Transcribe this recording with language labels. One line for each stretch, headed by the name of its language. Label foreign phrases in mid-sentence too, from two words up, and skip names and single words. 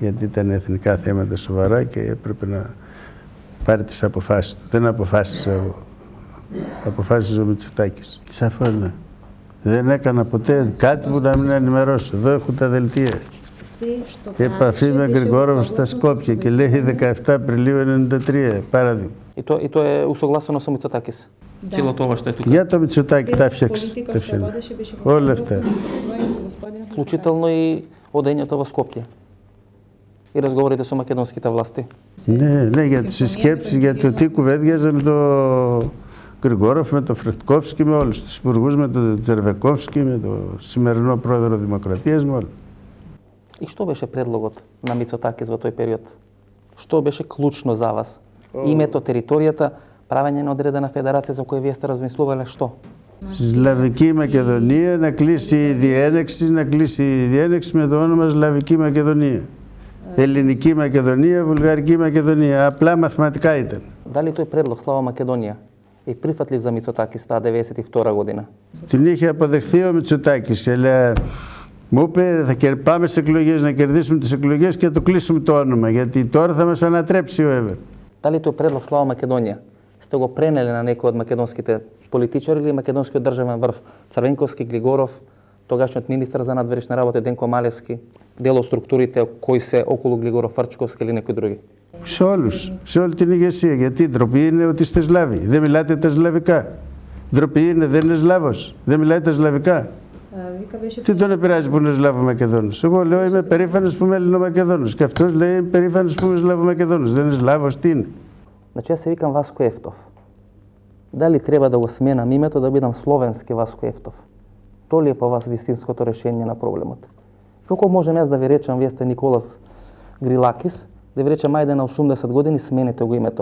Greek: γιατί ήταν εθνικά θέματα σοβαρά και έπρεπε να πάρει τις αποφάσεις του. Δεν αποφάσισα εγώ. Αποφάσιζε ο Μητσοτάκης. Σαφώς ναι. Δεν έκανα ποτέ κάτι που να μην ενημερώσω. Εδώ έχω τα δελτία. Επαφή με Γρηγόροβ στα Σκόπια και λέει 17 Απριλίου 1993, παράδειγμα.
Macedonian: И то е усогласено со Мицотакис. Цялото ова што е тука.
Greek: Για το Μητσοτάκη τα φτιάξε. Όλα αυτά.
Macedonian: Вклучително и одењето во Скопје. И разговорите со македонските власти.
Greek: Ναι, ναι, για τις συσκέψεις, για το τι κουβέντιαζε με τον Γρηγόροφ, με τον Φρετκόφσκι, με όλους τους υπουργούς, με τον Τζερβεκόφσκι, με τον σημερινό πρόεδρο Δημοκρατίας, με όλους.
Macedonian: И што беше предлогот на Мицотакис во тој период? Што беше клучно за вас? Името, територијата, правење на одредена федерација за која вие сте размислувале што?
Greek: Σλαβική Μακεδονία, να κλείσει η διένεξη με το όνομα Σλαβική Μακεδονία. Ελληνική Μακεδονία, Βουλγαρική Μακεδονία. Απλά μαθηματικά ήταν.
Macedonian: Дали тој предлог Слава Македонија е прифатлив за Мицотакис таа 92 година?
Greek: Την είχε αποδεχθεί ο Μητσοτάκης, αλλά μου είπε θα πάμε στις εκλογές, να κερδίσουμε τις εκλογές και να το κλείσουμε το όνομα, γιατί τώρα θα μας ανατρέψει ο Εύερ.
Macedonian: Дали тој предлог Слава Македонија сте го пренели на некои од македонските политичари или македонскиот државен врв Црвенковски, Глигоров, тогашниот министар за надворешни работи Денко Малевски, дел од структурите кои се околу Глигоров, Фарчковски или некои други?
Greek: Σε όλους, σε όλη την ηγεσία. Γιατί ντροπή είναι ότι είστε Σλάβοι. Δεν μιλάτε τα σλαβικά. Ντροπή είναι, δεν είναι Σλάβος. Δεν μιλάτε τα σλαβικά. Τι τον επηρεάζει που είναι Σλάβο-Μακεδόνος? Εγώ λέω είμαι περήφανος που είμαι Ελληνομακεδόνος. Και αυτός λέει είμαι περήφανος που είμαι Σλάβο-Μακεδόνος. Δεν είναι Σλάβος, τι είναι?
Macedonian: Значи јас се викам Васко Ефтов. Дали треба да го сменам името да бидам словенски Васко Ефтов? То ли е по вас вистинското решение на проблемот? Како можем јас да ви речам, вие сте Николас Грилакис, да ви речам ајде на 80 години сменете го името?